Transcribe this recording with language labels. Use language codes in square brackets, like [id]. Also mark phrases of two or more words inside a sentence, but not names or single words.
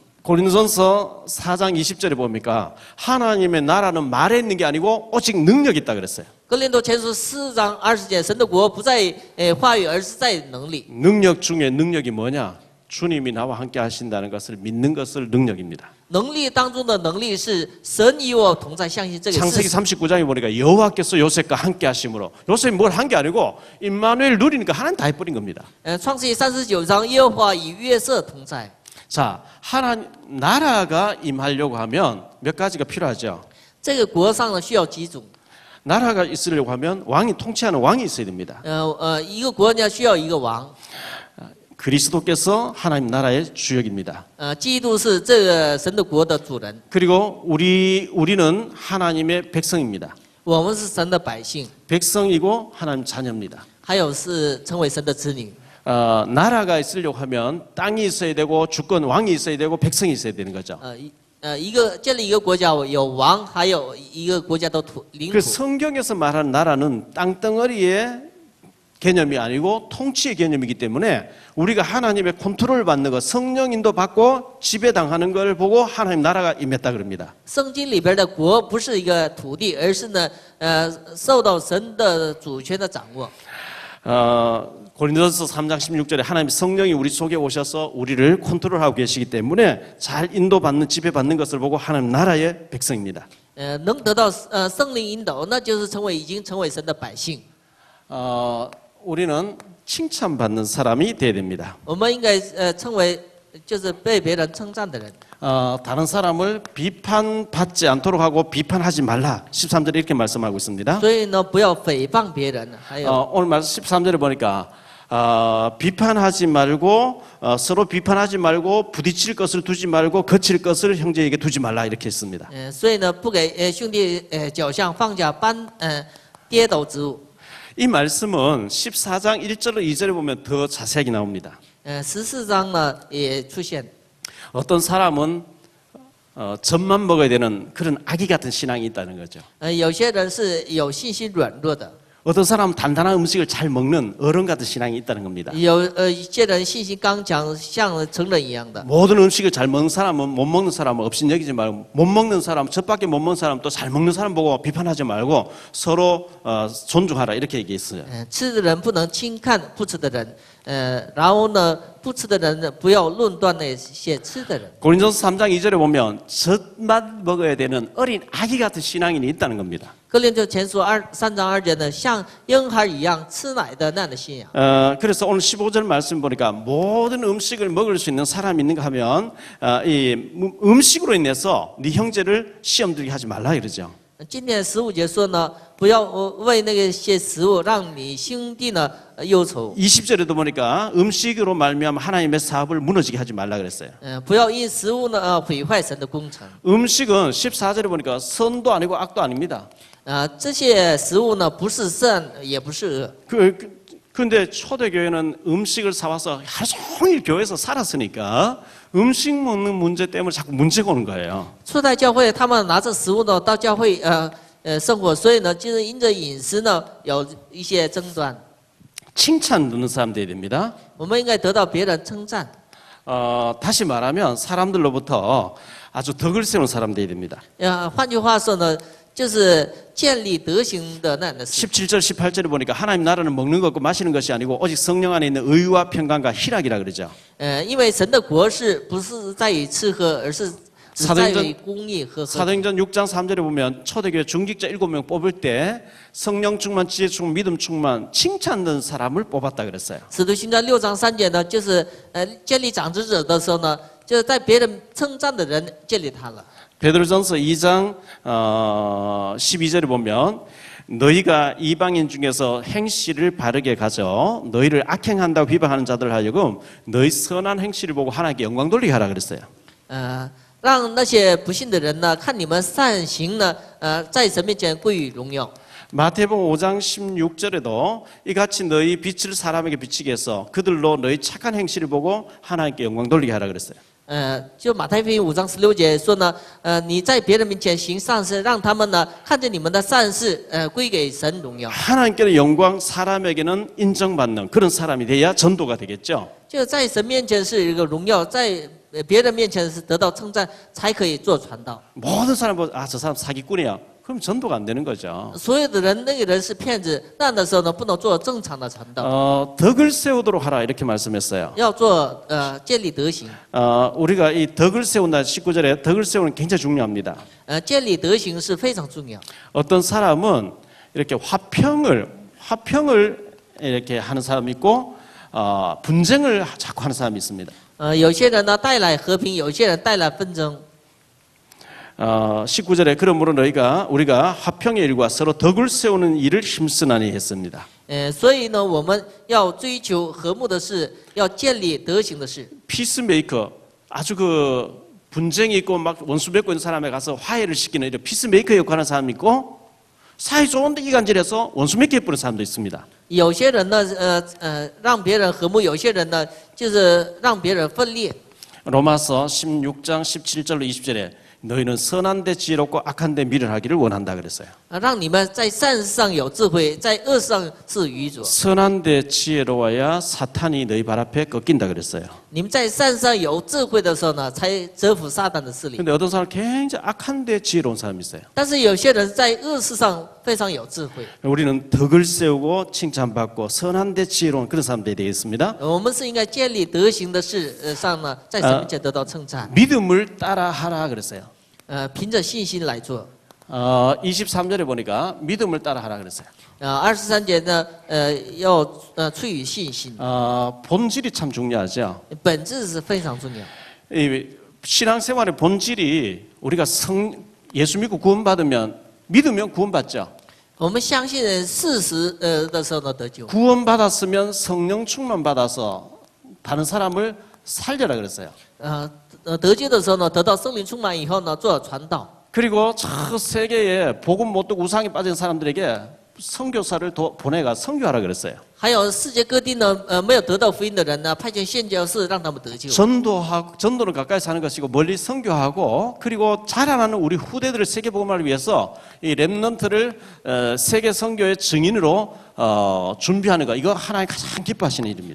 [ko] 고린도전서 4장 20절에 보니까 하나님의 나라는 말에 있는 게 아니고 오직 능력이 있다 그랬어요. [zh] 哥林多前书4章20节，神的国不在话语，而是在能力。 [ko] 능력 중에 능력이 뭐냐? 주님이 나와 함께 하신다는 것을 믿는 것을 능력입니다. [zh] 能力当中的能力是神与我同在，相信这个 [ko] 창세기 [zh] 事实。 [ko] 39장에 보니까 여호와께서 요셉과 함께 하심으로 요셉이 뭘 한 게 아니고 임마누엘 누리니까 하나님 다 해버린 겁니다. [zh] 创世记39章，耶和华与约瑟同在。 [ko] 자, 하나님 나라가 임하려고 하면 몇 가지가 필요하죠. [zh] 这个国上呢需要几种， [ko] 나라가 있으려고 하면 왕이 통치하는 왕이 있어야 됩니다. [zh] 一个国家需要一个王， [ko] 그리스도께서 하나님 나라의 주역입니다. [zh] 基督是这个神的国的主人， [ko] 그리고 우리는 하나님의 백성입니다. [zh] 我们是神的百姓， [ko] 백성이고 하나님 자녀입니다. [zh] 还有是成为神的子女。 [ko] 나라가 있으려고 하면 땅이 있어야 되고 주권 왕이 있어야 되고 백성이 있어야 되는 거죠. [zh] 建立一个国家有王，还有一个国家的领 그 土。 [ko] 성경에서 말하는 나라는 땅덩어리의 개념이 아니고 통치의 개념이기 때문에 우리가 하나님의 컨트롤 받는 것, 성령 인도 받고 지배당하는 걸 보고 하나님 나라가 임했다 그럽니다. [zh] 圣经里边的国不是一个土地，而是呢，受到神的主权的掌握。 [ko] 고린도전서 3장 16절에 하나님 성령이 우리 속에 오셔서 우리를 컨트롤하고 계시기 때문에 잘 인도받는 지배받는 것을 보고 하나님 나라의 백성입니다. [zh] 能得到圣灵引导，那就是已经成为神的百姓。 [ko] 우리는 칭찬받는 사람이 돼야 됩니다. [zh] 我们应该称为就是被别人称赞的人。 [ko] 다른 사람을 비판받지 않도록 하고 비판하지 말라. 13절에 이렇게 말씀하고 있습니다. [zh] 所以呢，不要诽谤别人。还有 [ko] 오늘 말씀 13절에 보니까 비판하지 말고 서로 비판하지 말고 부딪힐 것을 두지 말고 거칠 것을 형제에게 두지 말라 이렇게 했습니다. [zh] 所以呢，不给兄弟脚下放下跌倒之物。 [ko] 이 말씀은 14장 1절로 2절에 보면 더 자세하게 나옵니다. [zh] 14 章呢也出现， [ko] 어떤 사람은 젖만 먹어야 되는 그런 아기 같은 신앙이 있다는 거죠. [zh] 有些人是有信心软弱的， [ko] 어떤 사람은 단단한 음식을 잘 먹는 어른 같은 신앙이 있다는 겁니다. [zh] 有一些人信心刚强，像成人一样的。 [ko] 모든 음식을 잘 먹는 사람은 못 먹는 사람은 없인 여기지 말고 못 먹는 사람, 젖밖에 못 먹는 사람 또 잘 먹는 사람 보고 비판하지 말고 서로 존중하라 이렇게 얘기했어요. [zh] 吃的人不能轻看不吃的人，然后呢，不吃的人呢不要论断那些吃的人。 [ko] 고린도서 3장 2절에 보면 젖만 먹어야 되는 어린 아기 같은 신앙인이 있다는 겁니다. [zh] 哥林多前书3章2节呢，像婴孩一样吃奶的那样的信仰。 [ko] 그래서 오늘 15절 말씀 보니까 모든 음식을 먹을 수 있는 사람이 있는가 하면 이 음식으로 인해서 네 형제를 시험 들게 하지 말라 이러죠. [zh] 今天15节说呢，不要为那些食物让你兄弟呢忧愁。 [ko] 20절에도 보니까 음식으로 말미암아 하나님의 사업을 무너지게 하지 말라 그랬어요. [zh] 不要因食物呢毁坏神的工程。 [ko] 음식은 14절에 보니까 선도 아니고 악도 아닙니다. [zh] 这些食物呢不是善也不是恶。 [ko] 근데 초대교회는 음식을 사와서 하루 종일 교회에서 살았으니까 음식 먹는 문제 때문에 자꾸 문제가 오는 거예요. [zh] 初代教会他们拿着食物呢到教会生活，所以呢就是因着饮食呢有一些争端。 [ko] 칭찬 듣는 사람 돼야 됩니다. [zh] 我们应该得到别人称赞。 [ko] 다시 말하면 사람들로부터 아주 덕을 세우는 사람 돼야 됩니다. [zh] 换句话说呢，就是建立德行的那样的事。 [ko] 17절 18절에 보니까 하나님 나라는 먹는 것과 마시는 것이 아니고 오직 성령 안에 있는 의와 평강과 희락이라 그러죠. [zh] 因为神的国是不是在于吃喝，而是只在于公义和和平。 [ko] 사도행전 6장 3절에 보면 초대교회 중직자 7명 뽑을 때 성령 충만, 지혜 충만, 믿음 충만, 칭찬 듣는 사람을 뽑았다 그랬어요. [zh] 使徒行传6章3节呢，就是建立长执者的时候呢，就是在别人称赞的人建立他了。 [ko] 베드로전서 2장 12절에 보면 너희가 이방인 중에서 행실을 바르게 가져 너희를 악행한다고 비방하는 자들 하여금 너희 선한 행실을 보고 하나님께 영광 돌리게 하라 그랬어요. [zh] 让那些不信的人呢，看你们善行呢，在神面前归于荣耀。 [ko] 마태복음 5장 16절에도 이같이 너희 빛을 사람에게 비치게 해서 그들로 너희 착한 행실을 보고 하나님께 영광 돌리게 하라 그랬어요. [zh] 就马太福音5章16节说呢，你在别人面前行善事，让他们呢看见你们的善事，归给神荣耀。 [ko] 하나님께는 영광, 사람에게는 인정받는 그런 사람이 돼야 전도가 되겠죠. [zh] 就在神面前是一个荣耀，在别人面前是得到称赞，才可以做传道。 [ko] 모든 사람 보고 저 사람 사기꾼이야. 그럼 전도가 안 되는 거죠. [zh] 所有的人，那个人是骗子，那样的时候呢，不能做正常的传道， [ko] 덕을 세우도록 하라 이렇게 말씀했어요. [zh] 要做建立德行。 [ko] 우리가 이 덕을 세운다 19절에 덕을 세우는 게 굉장히 중요합니다. [zh] 建立德行是非常重要。 [ko] 어떤 사람은 이렇게 화평을 이렇게 하는 사람이 있고 분쟁을 자꾸 하는 사람이 있습니다. [zh] 有些人呢带来和平，有些人带来纷争。 [ko] 19절에 그러므로 우리가 화평의 일과 서로 덕을 세우는 일을 힘쓰나니 했습니다. [zh] 所以呢，我们要追求和睦的事，要建立德行的事。 [ko] 피스메이커 아주 그 분쟁이 있고 막 원수 맺고 있는 사람에 가서 화해를 시키는 이런 피스메이커 역할하는 사람이 있고 사이 좋은데 이간질해서 원수 맺게 해버리는 사람도 있습니다. [zh] 有些人呢，让别人和睦；有些人呢，就是让别人分裂。 [ko] 로마서 16장 17절로 20절에 너희는 선한 데 지혜롭고 악한 데 미련하기를 원한다 그랬어요. [zh] 让你们在善事上有智慧，在恶上是愚拙。 [ko] 선한 데 지혜로워야 사탄이 너희 발 앞에 꺾인다 그랬어요. [zh] 你们在善上有智慧的时候呢，才折服撒旦的势力。 [ko] 근데 어떤 사람 굉장히 악한 데 지혜로운 사람이 있어요. [zh] 但是有些人在恶事上非常有智慧。 [ko] 우리는 덕을 세우고 칭찬받고 선한 데 지혜로운 그런 사람들이 되겠습니다. [zh] 我们是应该建立德行的事上呢，在神面前得到称赞。 [ko] 믿음을 따라하라 그랬어요. [zh] 凭着信心来做。 [ko] 23절에 보니까 믿음을 따라하라 그랬어요. [zh] 23 节呢，要出于信心。 [ko] 본질이 참 중요하죠. [zh] 本质是非常重要。 [ko] 이 신앙생활의 본질이 우리가 예수 믿고 구원받으면 믿으면 구원받죠. [zh] 我们相信事实的时候呢，得救。 [ko] 구원받았으면 성령 충만 받아서 다른 사람을 살려라 그랬어요. [zh] 得救的时候呢，得到圣灵充满以后呢，做传道。 [ko] 그리고 저 세계에 복음 못 듣고 우상에 빠진 사람들에게 선교사를 보내가 선교하라 그랬어요. [zh] 还有世界各地呢，没有得到福音的人呢，派遣宣教士让他们得救。 [ko] 전도는 가까이 사는 것이고 멀리 선교하고 그리고 자라나는 우리 후대들을 세계 복음화를 위해서 이 렘넌트를 세계 선교의 증인으로 준비하는 거 이거 하나님 가장 기뻐하시는 일입니다.